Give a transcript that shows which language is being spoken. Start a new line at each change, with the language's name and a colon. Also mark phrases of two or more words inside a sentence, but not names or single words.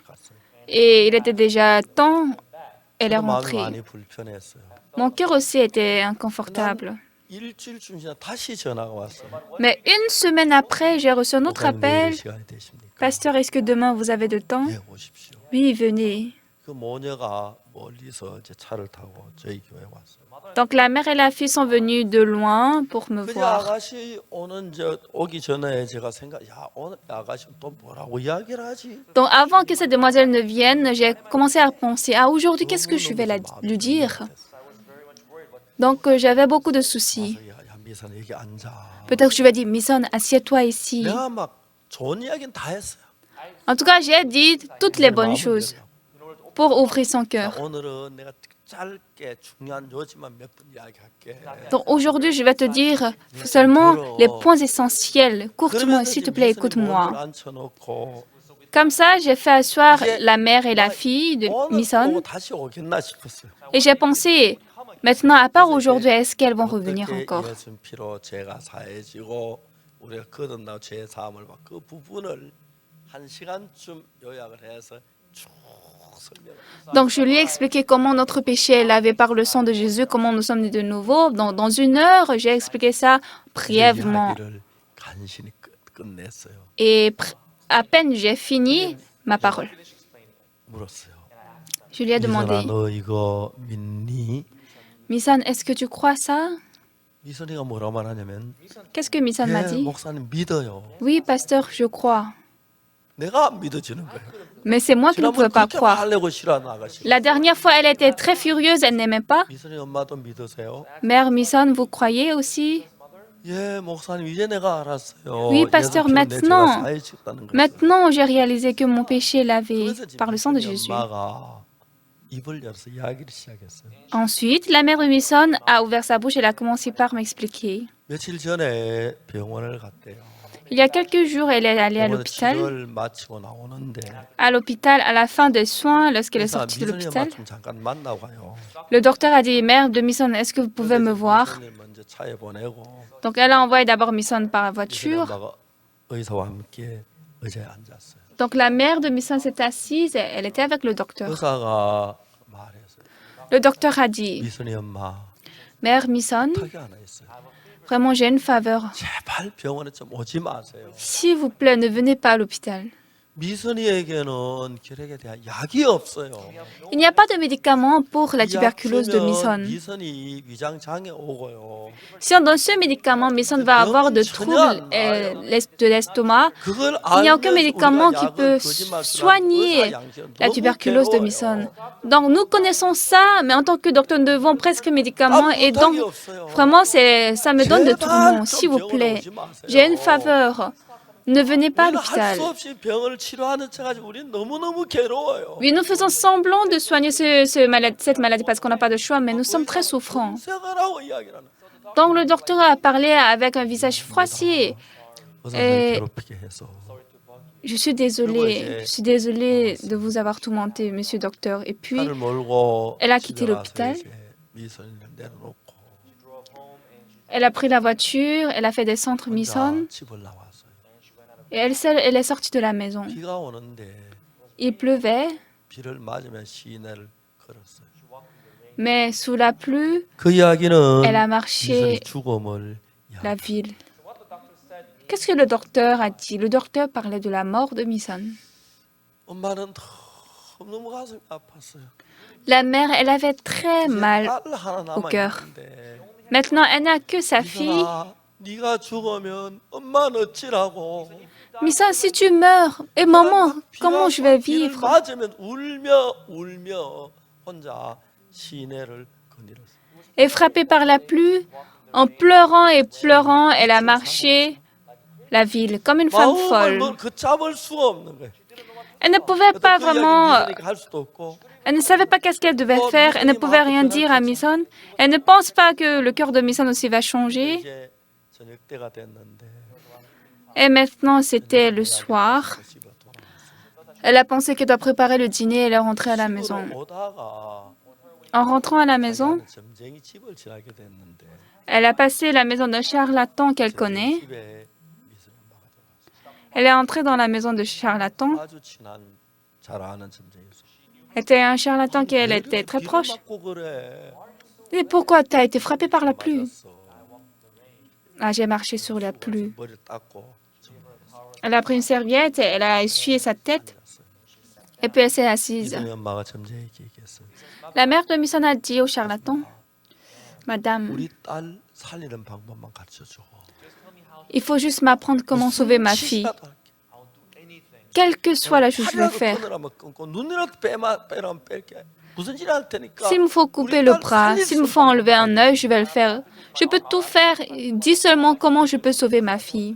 Korean: 갔어요.
French: Et il était déjà temps. Elle est
Korean: 저도 마음이
French: rentrée.
Korean: 많이 불편했어요.
French: Mon cœur aussi était inconfortable.
Korean: 일주일쯤 지나 다시 전화가 왔어요.
French: Mais une semaine après, j'ai reçu un autre
Korean: 목사님 내일
French: appel.
Korean: 시간이 되십니까?
French: Pasteur, est-ce que demain vous avez du temps?
Korean: 예, 오십시오.
French: Oui, venez.
Korean: 그 모녀가 멀리서 이제 차를 타고 저희 교회 왔어요.
French: Donc la mère et la fille sont venues de loin pour me
Korean: 그
French: voir.
Korean: 아가씨 오기 전에 제가 야 오늘 아가씨 또 뭐라고 이야기를 하지?
French: Donc avant que cette demoiselle ne vienne, j'ai commencé à penser, ah aujourd'hui, qu'est-ce que je vais lui dire? Donc j'avais beaucoup de soucis.
Korean: 야 미선 여기 앉아.
French: Peut-être que je vais dire, Mison, assieds-toi ici.
Korean: 내가 막 좋은 이야기는 다 했어요.
French: En tout cas, j'ai dit toutes les bonnes choses pour ouvrir son cœur.
Korean: 오늘은 내가 짧게 중요한 요지만 몇 분 이야기할게.
French: Donc aujourd'hui, je vais te dire seulement les points essentiels. Courtement, s'il te plaît, écoute-moi.
Korean: 앉혀놓고
French: Comme ça, j'ai fait asseoir la mère et la fille de
Korean: 오늘
French: Mison.
Korean: 보고 다시 오겠나 싶었어요.
French: Et j'ai pensé, maintenant, à part aujourd'hui, est-ce qu'elles vont revenir
Korean: 어떻게
French: encore?
Korean: 예수 피로 죄가 사해지고 우리가 거듭나 죄 사함을 받고 그 부분을 한 시간쯤 요약을 해서 쭉 설명을.
French: Donc, je lui ai expliqué comment notre péché est lavé par le sang de Jésus, comment nous sommes nés de nouveau. Dans 1 heure, j'ai expliqué ça brièvement.
Korean: 이야기를 간신히 끝냈어요.
French: Et à peine j'ai fini ma parole.
Korean: 물었어요.
French: Je lui ai
Korean: 미선아
French: demandé,
Korean: 너 이거 믿니?
French: Misan, est-ce que tu crois ça?
Korean: 미선이가 뭐라고 말하냐면
French: Qu'est-ce que Misan m'a
Korean: 예,
French: dit?
Korean: 목사님 믿어요.
French: Oui, pasteur, je crois.
Korean: 내가 안 믿어지는 거예요.
French: Mais c'est moi qui ne pouvais
Korean: 지난번
French: pas
Korean: 그렇게
French: croire.
Korean: 화내고 싫어하는 아가씨.
French: La dernière fois, elle était très furieuse, elle n'aimait pas.
Korean: 미선이 엄마도 믿으세요?
French: Mère Misan, vous croyez aussi?
Korean: 예, 목사님 이제 내가 알았어요.
French: Oui, pasteur,
Korean: 예수 피로 내
French: maintenant.
Korean: 죄가 사해졌다는 걸.
French: Maintenant, j'ai réalisé que mon péché est lavé
Korean: 그래서 지금
French: par le sang de
Korean: 미선이
French: Jésus.
Korean: 엄마가 입을 열어서 이야기를 시작했어요.
French: Ensuite, la mère de Misan a ouvert sa bouche et elle a commencé par m'expliquer.
Korean: 며칠 전에 병원을 갔대요.
French: Il y a quelques jours, elle est allée à
Korean: 병원에서
French: l'hôpital.
Korean: 치료를 마치고 나오는데
French: À l'hôpital, à la fin des soins, lorsqu'elle est
Korean: 그래서
French: sortie de
Korean: 미선이 엄마
French: l'hôpital,
Korean: 좀 잠깐 만나고 가요.
French: le docteur a dit, Mère de Misan, est-ce que vous pouvez me voir?
Korean: 미선을 먼저 차에 보내고
French: Donc, elle a envoyé d'abord Misan par
Korean: 미선이
French: voiture.
Korean: 엄마가 의사와 함께 의자에 앉았어요.
French: Donc la mère de Misan s'est assise et elle était avec le docteur.
Korean: 의사가 말했어요.
French: Le docteur a dit,
Korean: 미선이 엄마,
French: Mère Misan,
Korean: 부탁이 하나 있어요.
French: vraiment j'ai une faveur.
Korean: 제발 병원에 좀 오지 마세요.
French: S'il vous plaît, ne venez pas à l'hôpital.
Korean: 미선이에게는 결핵에 대한 약이 없어요.
French: Il n'y a pas de médicament pour la tuberculose de Misan.
Korean: 미선이 위장 장애 오고요.
French: Si on donne ce médicament, Misan va avoir de troubles de l'estomac.
Korean: 그걸
French: Il n'y a aucun
Korean: 알면서
French: médicament
Korean: 우리가
French: qui
Korean: 약을
French: peut
Korean: 거짓말
French: soigner
Korean: 쓰라는 의사 양심은
French: la
Korean: 너무
French: tuberculose de
Korean: 괴로워요.
French: Misan. Donc nous connaissons ça, mais en tant que docteur, nous devons presque médicaments. Et donc,
Korean: 부탁이 없어요.
French: vraiment, ça me donne de
Korean: 제발
French: tourments.
Korean: 좀
French: S'il vous
Korean: 병원에
French: plaît,
Korean: 오지 마세요.
French: j'ai une faveur. Ne venez pas à
Korean: 우리는 할
French: l'hôpital.
Korean: 수 없이 병을 치료하는 척하지 우리는 너무너무 괴로워요.
French: Oui, nous faisons semblant de soigner cette maladie parce qu'on n'a pas de choix, mais nous sommes très souffrants.
Korean: 생활하고 이야기를 하는
French: Donc le docteur a parlé avec un visage froissé.
Korean: 의사를 괴롭히게 해서
French: Je suis désolée de vous avoir tourmenté, monsieur docteur. Et puis,
Korean: 차를 몰고
French: elle a quitté
Korean: 집에
French: l'hôpital.
Korean: 가서 이제 미선이를 내려놓고
French: elle a pris la voiture, elle a fait descendre
Korean: 혼자
French: Misan
Korean: 집을 나왔어요.
French: et elle est sortie de la maison.
Korean: 비가 오는데
French: Il pleuvait,
Korean: 비를 맞으면 시내를 걸었어요.
French: mais sous la pluie,
Korean: 그 이야기는
French: elle a marché
Korean: 미선이 죽음을
French: la ville. Qu'est-ce que le docteur a dit? Le docteur parlait de la mort de Misan.
Korean: 엄마는 너무 가슴이 아팠어요.
French: La mère, elle avait très
Korean: 이제
French: mal.
Korean: 딸 하나 남아
French: cœur.
Korean: 있는데
French: Maintenant, elle n'a que sa fille.
Korean: 미선아, 네가 죽으면 엄마는 어찌라고?
French: Misan, si tu meurs, et maman, comment je vais
Korean: 비를
French: vivre?
Korean: 맞으면 울며 혼자 시내를 거닐었어요.
French: Et frappée par la pluie, en pleurant et pleurant, elle a marché la ville comme une femme
Korean: 마음을
French: folle.
Korean: 걷잡을 수가 없는 거예요.
French: Elle ne pouvait
Korean: 그래서
French: pas
Korean: 그 이야기
French: vraiment,
Korean: 미선이가 할 수도 없고
French: elle ne savait pas qu'est-ce qu'elle devait faire, elle ne pouvait rien dire à Misan. Elle ne pense pas que le cœur de Misan aussi va changer.
Korean: 이제 저녁 때가 됐는데
French: Et maintenant, c'était le soir.
Korean: 집에 돌아왔어요.
French: Elle a pensé qu'elle doit préparer le dîner et elle est rentrée à la maison.
Korean: 집으로 오다가
French: En rentrant à la maison,
Korean: 점쟁이 집을 지나게 됐는데
French: elle a passé la maison d'un charlatan qu'elle connaît.
Korean: 집에 미선이 엄마가 들어갔어요.
French: Elle est entrée dans la maison de charlatan.
Korean: 아주 친한 잘 아는 점쟁이였어요.
French: C'était un charlatan qui elle était très
Korean: 비를
French: proche.
Korean: 맞고 그래.
French: Et pourquoi tu as été frappée par la pluie?
Korean: 맞았어.
French: Ah, j'ai marché sur la pluie.
Korean: 머리를 닦고
French: Elle a pris une serviette et elle a essuyé sa tête.
Korean: 앉았어요.
French: Et puis elle s'est assise.
Korean: 미선이 엄마가 점쟁이에게 얘기했어요.
French: La mère de Misan a dit au charlatan, Madame,
Korean: 우리 딸 살리는 방법만 가르쳐 줘.
French: il faut juste m'apprendre comment sauver ma fille. Quelle que soit la chose que je vais faire. S'il me faut couper le bras, s'il me faut enlever un œil, je vais le faire. Je peux tout faire. Dis seulement comment je peux sauver ma fille.